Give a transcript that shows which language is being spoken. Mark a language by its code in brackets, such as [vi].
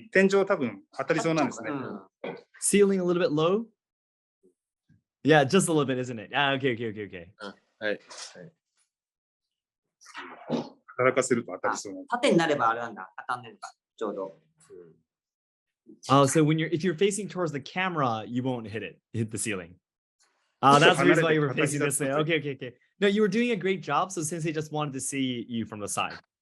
[ja] 天井多分当たりそうなんですね。 [en] Ceiling a little bit low? Yeah, just a little bit, isn't it? Okay. [ja] はい。働かせると当たりそうなんです。縦になればあれなんだ。当たんないのか。ちょうど。 [en] So if you're facing towards the camera, you won't hit the ceiling. That's the reason why you were facing this way. Okay. No, you were doing a great job. So Sensei just wanted to see you from the side.